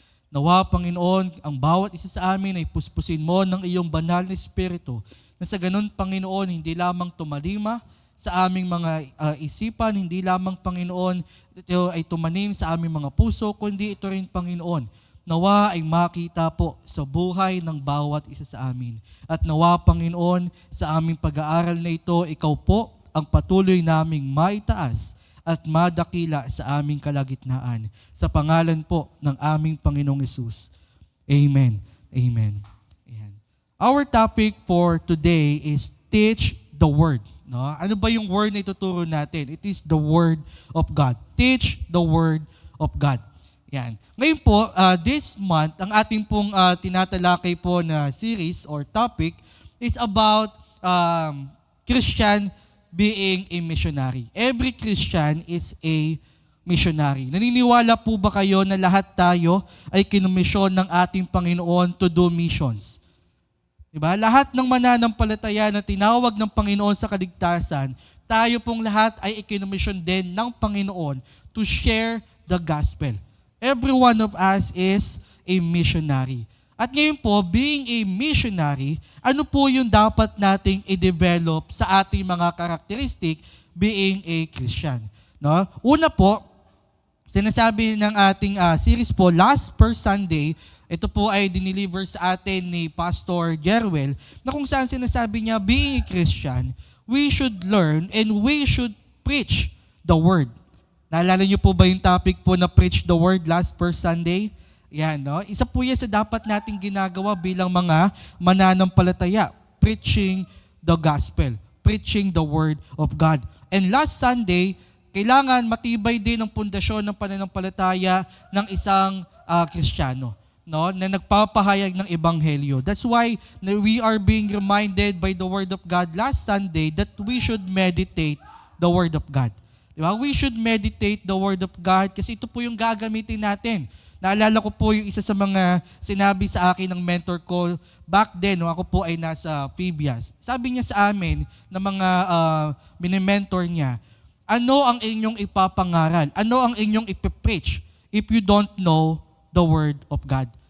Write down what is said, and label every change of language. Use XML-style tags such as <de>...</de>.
<tl>Nawa, Panginoon, ang bawat isa sa amin ay puspusin mo ng iyong banal na Espiritu na sa ganun, Panginoon, hindi lamang tumalima sa aming mga isipan, hindi lamang, Panginoon, ito ay tumanim sa aming mga puso, kundi ito rin, Panginoon, nawa ay makita po sa buhay ng bawat isa sa amin. At nawa, Panginoon, sa aming pag-aaral na ito, ikaw po ang patuloy naming maitaas at madakila sa aming kalagitnaan. Sa pangalan po ng aming Panginoong Hesus. Amen. Amen. Ayan.</tl> <en>Our topic for today is teach the Word.</en> <tl>No? Ano ba yung word na ituturo natin?</tl> <en>It is the Word of God. Teach the Word of God.</en> <tl>Yan. Ngayon po,</tl> <en>this month,</en> <tl>ang ating pong tinatalakay po na</tl> <en>series or topic is about Christian being a missionary. Every Christian is a missionary.</en> <tl>Naniniwala po ba kayo na lahat tayo ay kinomisyon ng ating Panginoon</tl> <en>to do missions?</en> <tl>Diba? Lahat ng mananampalataya na tinawag ng Panginoon sa kaligtasan, tayo pong lahat ay ikinomisyon din ng Panginoon</tl> <en>to share the gospel. Every one of us is a missionary.</en> <tl>At ngayon po,</tl> <en>being a missionary,</en> <tl>ano po yung dapat nating i-develop sa ating mga karakteristik</tl> <en>being a Christian?</en> <tl>No? Una po, sinasabi ng ating series po,</tl> <en>last per Sunday,</en> <tl>ito po ay dineliver sa atin ni Pastor Jerwel, na kung saan sinasabi niya,</tl> <en>being a Christian, we should learn and we should preach the Word.</en> <tl>Naalala niyo po ba yung topic po na preach the Word</tl> <en>last per Sunday?</en> <tl>Yan, no? Isa po yan sa dapat nating ginagawa bilang mga mananampalataya,</tl> <en>preaching the gospel, preaching the Word of God. And last Sunday,</en> <tl>kailangan matibay din ang pundasyon ng pananampalataya ng isang Kristiyano, no, na nagpapahayag ng ebanghelyo.</tl> <en>That's why we are being reminded by the Word of God last Sunday that we should meditate the Word of God. Diba? We should meditate the Word of God</en> <tl>kasi ito po yung gagamitin natin. Naalala ko po yung isa sa mga sinabi sa akin ng mentor ko</tl> <en>back then,</en> <tl>no, ako po ay nasa PBIAS. Sabi niya sa amin, na mga mini-mentor niya, ano ang inyong ipapangaral? Ano ang inyong ipipreach</tl> <en>if you don't know the Word of God?</en>